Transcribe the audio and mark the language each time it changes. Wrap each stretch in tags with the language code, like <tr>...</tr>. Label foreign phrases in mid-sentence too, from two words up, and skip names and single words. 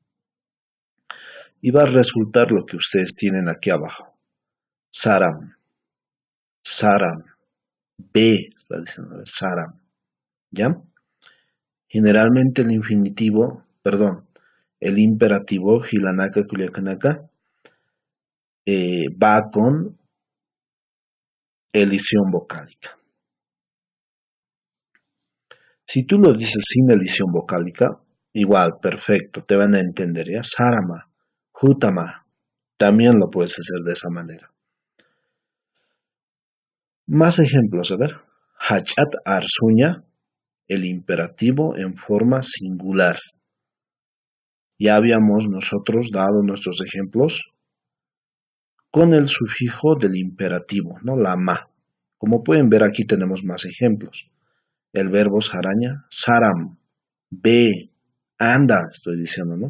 <es>Y va a resultar lo que ustedes tienen aquí abajo. Saram, saram, B, está diciendo, saram, ¿ya? Generalmente el infinitivo, perdón, el imperativo,</es> <ay>hilanaka, kuliakanaka,</ay> <es>va con elisión vocálica. Si tú lo dices sin elisión vocálica, igual, perfecto, te van a entender, ¿ya?</es> <ay>Sarama, hutama,</ay> <es>también lo puedes hacer de esa manera. Más ejemplos, a ver.</es> <ay>Hachat arsuña,</ay> <es>el imperativo en forma singular. Ya habíamos nosotros dado nuestros ejemplos con el sufijo del imperativo, ¿no? La ma. Como pueden ver, aquí tenemos más ejemplos. El verbo saraña, saram, ve, anda, estoy diciendo, ¿no?</es>